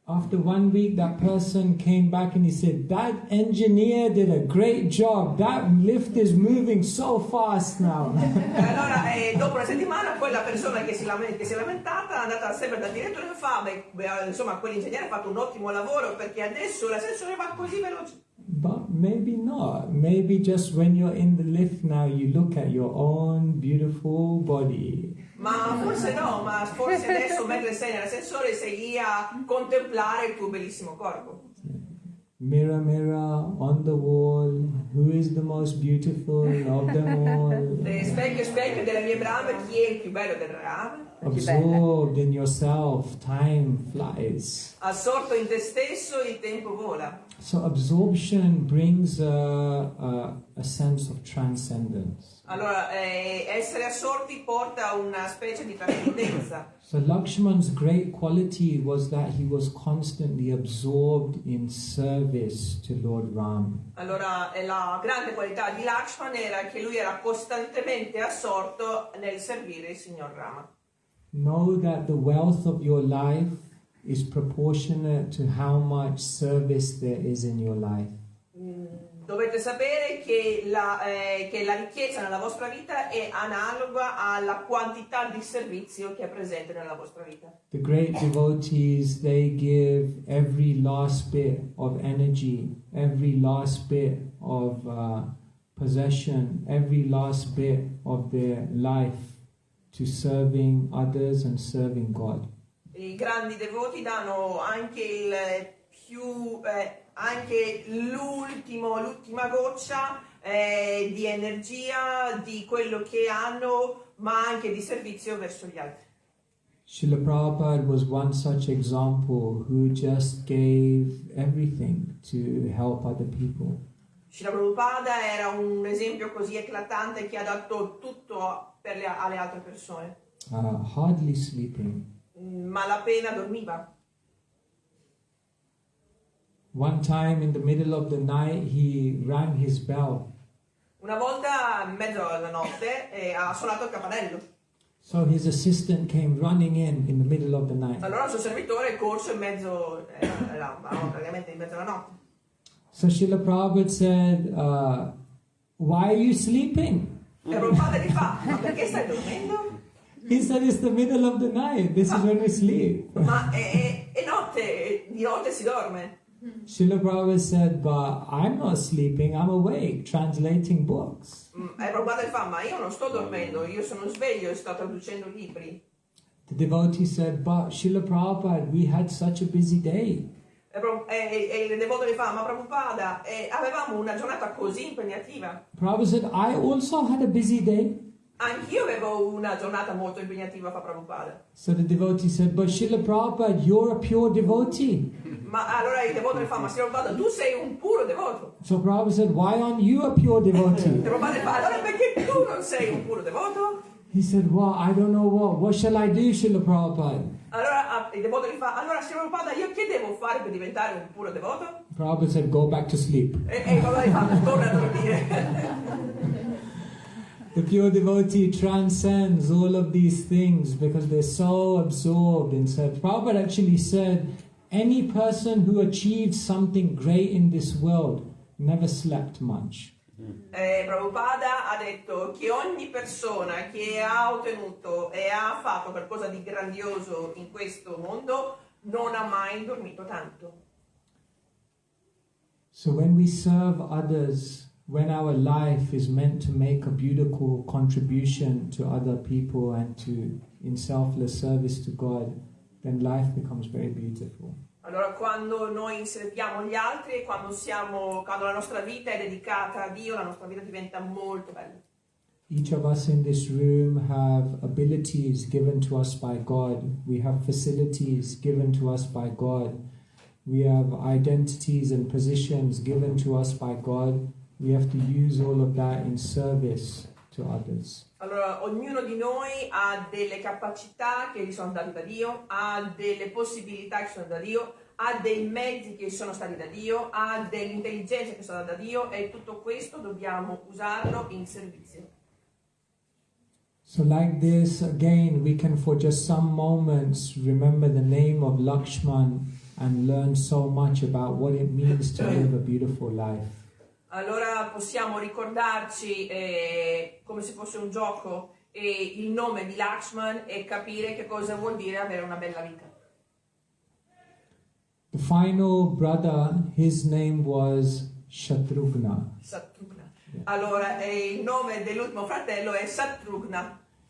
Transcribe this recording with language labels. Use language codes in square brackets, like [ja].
[en] After 1 week, that person came back and he said, that engineer did a great job. That lift is moving so fast now. [it] Allora, dopo una settimana, quella persona che si è lamentata è andata sempre dal direttore e fa, insomma, quell'ingegnere ha fatto un ottimo lavoro perché adesso l'ascensore va così veloce. [en] But maybe not. Maybe just when you're in the lift now, you look at your own beautiful body. [it] Ma forse no, ma forse adesso mentre sei nell'ascensore sei lì a contemplare il tuo bellissimo corpo. [en] Mirror, mirror on the wall, who is the most beautiful of them all? [it] Specchio, specchio delle mie brame, chi è il più bello del rame? [en] Absorbed in yourself, time flies. [it] Assorto in te stesso, il tempo vola. [en] So absorption brings a sense of transcendence. [it] Allora, essere assorti porta a una specie di trascendenza. [en] So Lakshman's great quality was that he was constantly absorbed in service to Lord Ram. [it] Allora, la grande qualità di Lakshman era che lui era costantemente assorto nel servire il signor Rama. [en] Know that the wealth of your life is proportionate to how much service there is in your life. [it] Dovete sapere che la ricchezza nella vostra vita è analoga alla quantità di servizio che è presente nella vostra vita. [en] The great devotees, they give every last bit of energy, every last bit of possession, every last bit of their life to serving others and serving God. [it] I grandi devoti danno anche anche l'ultima goccia di energia, di quello che hanno, ma anche di servizio verso gli altri. [en] Srila Prabhupada was one such example who just gave everything to help other people. [it] Srila Prabhupada era un esempio così eclatante che ha dato tutto alle altre persone. [en] Hardly sleeping. [it] Malapena dormiva. [en] One time in the middle of the night he rang his bell. [it] Una volta in mezzo alla notte ha suonato il campanello. [en] So his assistant came running in the middle of the night. [it] Allora il suo servitore è corso in mezzo, praticamente in mezzo alla notte. [en] So Srila Prabhupada said, why are you sleeping? [it] E Prabhupada gli fa, ma perché stai dormendo? [en] He said, it's the middle of the night. This is when we sleep. [it] Ma è notte, di notte si dorme. [en] Srila Prabhupada said, but I'm not sleeping, I'm awake, translating books. [it] E Prabhupada gli fa, ma io non sto dormendo, io sono sveglio e sto traducendo libri. [en] The devotee said, but Srila Prabhupada, we had such a busy day. [it] E il devoto gli fa, ma Prabhupada, avevamo una giornata così impegnativa. [en] Prabhupada said, I also had a busy day. [it] Anch'io avevo una giornata molto impegnativa, fa Prabhupada. [en] So the devotee said, but Srila Prabhupada, you're a pure devotee. [it] Ma allora il devoto gli fa, ma Srila Prabhupada, tu sei un puro devoto. [en] So Prabhupada said, why aren't you a pure devotee? [it] Prabhupada gli fa, allora perché tu non sei un puro devoto? [en] He said, well, I don't know what shall I do, Srila Prabhupada? [it] Allora il devoto gli fa, allora Srila Prabhupada, io che devo fare per diventare un puro devoto? [en] Prabhupada said, go back to sleep. [it] E Prabhupada gli fa, torna a dormire. [en] The pure devotee transcends all of these things because they're so absorbed in service. Prabhupada actually said, any person who achieves something great in this world never slept much. [it] Prabhupada ha detto che ogni persona che ha ottenuto e ha fatto qualcosa di grandioso in questo mondo non ha mai dormito tanto. [en] So when we serve others, when our life is meant to make a beautiful contribution to other people and to in selfless service to God, then life becomes very beautiful. [it] Allora quando noi serviamo gli altri e quando la nostra vita è dedicata a Dio, la nostra vita diventa molto bella. [en] Each of us in this room have abilities given to us by God. We have facilities given to us by God. We have identities and positions given to us by God. We have to use all of that in service to others. [it] Allora, ognuno di noi ha delle capacità che gli sono date da Dio, ha delle possibilità che sono da Dio, ha dei mezzi che sono stati da Dio, ha dell'intelligenza che sono data da Dio e tutto questo dobbiamo usarlo in servizio. [en] So like this, again, we can for just some moments remember the name of Lakshman and learn so much about what it means to live a beautiful life. [it] Allora possiamo ricordarci come se fosse un gioco il nome di Lakshman e capire che cosa vuol dire avere una bella vita. [en] The final brother, his name was Shatrugna. Shatrugna. [it] Allora, il nome dell'ultimo fratello è Shatrugna.